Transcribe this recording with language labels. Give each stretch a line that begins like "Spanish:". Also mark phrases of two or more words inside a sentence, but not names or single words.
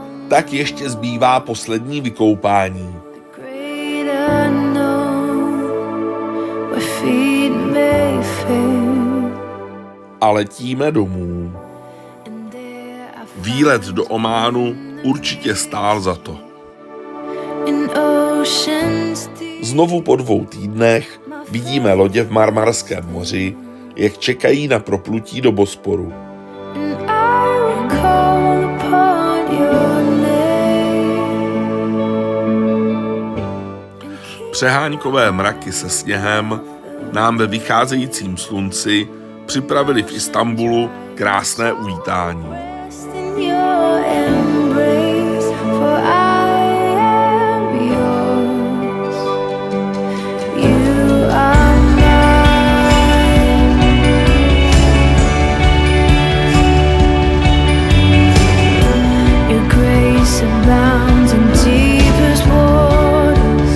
Czech: tak ještě zbývá poslední vykoupání.
English: Great unknown, where feet may fail,
Czech: A letíme domů.
English: and there I
Czech: Výlet do Ománu určitě stál za to.
English: in oceans deep.
Czech: Znovu po 2 týdnech vidíme lodě v Marmarském moři, jak čekají na proplutí do Bosporu.
English: And I will call upon your name. Přeháňkové mraky se sněhem nám ve vycházejícím slunci připravili v Istanbulu krásné uvítání. Rest in your embrace, for I am yours. You are mine. Your grace abounds in deepest waters.